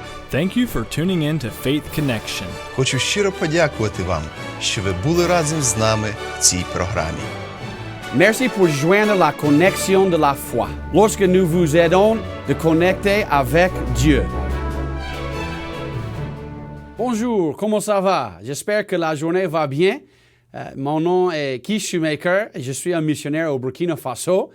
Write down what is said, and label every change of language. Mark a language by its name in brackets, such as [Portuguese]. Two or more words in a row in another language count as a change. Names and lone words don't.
[English] Thank you for tuning in to Faith Connection. [Ukrainian] Хочу щиро подякувати вам, що ви були разом з нами в цій програмі. [French] Merci pour joindre la connexion de la foi. Lorsque nous vous aidons de connecter avec Dieu. Bonjour, comment ça va? J'espère que la journée va bien. Mon nom est Keith Shoemaker et je suis un missionnaire au Burkina Faso.